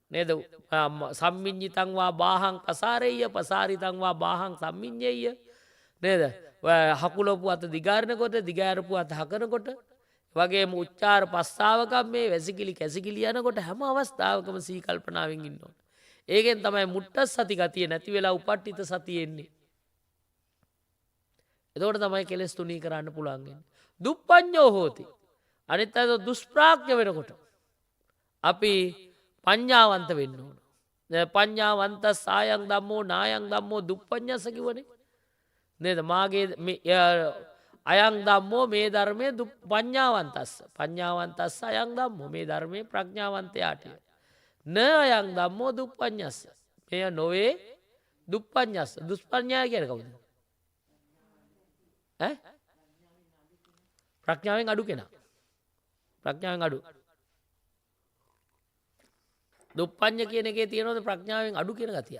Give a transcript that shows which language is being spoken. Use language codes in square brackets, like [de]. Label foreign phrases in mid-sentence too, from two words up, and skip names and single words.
[si] නේද [pi] සම්මිඤ්ඤිතංවා බාහං පසාරෙය්‍ය පසාරිතංවා බාහං සම්මිඤ්ඤෙය්‍ය [si] නේද හකුලපු අත දිගාරනකොට දිගාරපු අත හකනකොට වගේම උච්චාර පස්සාවකම් මේ වැසිකිලි කැසිකිලි යනකොට හැම අවස්ථාවකම සී කල්පනාවෙන් ඉන්න ඕන. ඒකෙන් තමයි මුට්ටස් සති ගතිය නැති වෙලා උපට්ඨිත සතිය එන්නේ. එතකොට තමයි කෙලෙස් තුනී කරන්න පුළුවන් වෙන්නේ. [pi] දුප්පඤ්ඤෝ හෝති. [si] අනිත් අය දුෂ්ප්‍රාඥ වෙනකොට අපි පඤ්ඤාවන්ත වෙන්න ඕන. [pi] පඤ්ඤාවන්ත සායං ධම්මෝ නායං ධම්මෝ දුප්පඤ්ඤස කිව්වනේ. [si] නේද? මාගේ [pi] අයං ධම්මෝ [si] මේ ධර්මයේ පඤ්ඤාවන්තස්ස. [pi] පඤ්ඤාවන්තස්ස අයං ධම්මෝ [si] මේ ධර්මයේ ප්‍රඥාවන්තයාටය. [pi] න අයං ධම්මෝ දුප්පඤ්ඤස්ස. [si] මෙය නොවේ දුප්පඤ්ඤස්ස. දුෂ්පඤ්ඤා කියන්නේ කවුද? ප්‍රඥාවෙන් අඩු කෙනා. ප්‍රඥාවෙන් අඩු. දුප්පඤ්ඤ කියන එකේ තියෙනවද ප්‍රඥාවෙන් අඩු කියන ගතිය?